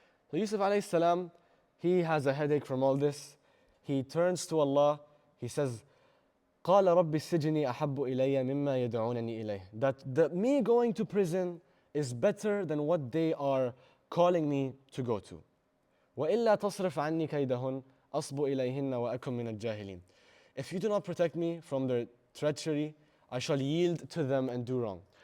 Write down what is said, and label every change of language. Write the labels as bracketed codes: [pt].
[en] So Yusuf alayhi salam, he has a headache from all this. He turns to Allah. He says, [ar] قَالَ رَبِّ السِّجْنِ أَحَبُّ إِلَيَّ مِمَّا يَدْعُونَنِي إِلَيْهِ. [en] That me going to prison is better than what they are calling me to go to. [ar] وَإِلَّا تَصْرِفْ عَنِّي كَيْدَهُنْ أَصْبُ إِلَيْهِنَّ وَأَكُمْ مِنَ الْجَاهِلِينَ. [en] If you do not protect me from their treachery, I shall yield to them and do wrong.